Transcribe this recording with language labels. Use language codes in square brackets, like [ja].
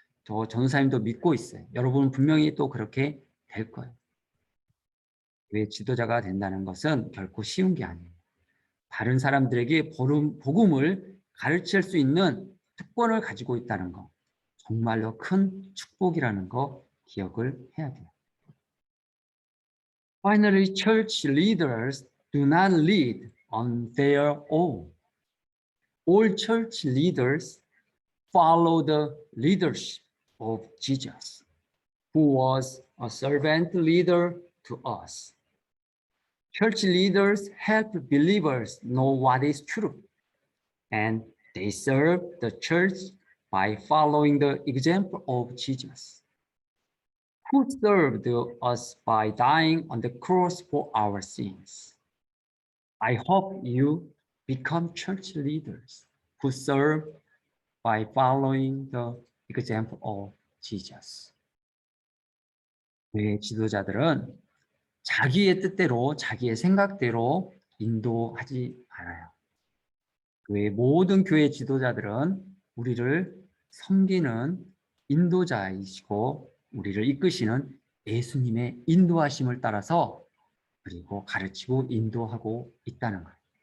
[ko] 저 전도사님도 믿고 있어요. 여러분은 분명히 또 그렇게 될 거예요. 교회 지도자가 된다는 것은 결코 쉬운 게 아니에요. 다른 사람들에게 복음을 가르칠 수 있는 특권을 가지고 있다는 거. 정말로 큰 축복이라는 거 기억을 해야 돼요. [en] Finally, church leaders do not lead on their own. All church leaders follow the leadership of Jesus, who was a servant leader to us. Church leaders help believers know what is true, and they serve the church by following the example of Jesus, who served us by dying on the cross for our sins. I hope you become church leaders who serve by following the example of Jesus. [ko] 네, 지도자들은 자기의 뜻대로, 자기의 생각대로 인도하지 않아요. 교회 모든 교회 지도자들은 우리를 섬기는 인도자이시고 우리를 이끄시는 예수님의 인도하심을 따라서 그리고 가르치고 인도하고 있다는 거예요.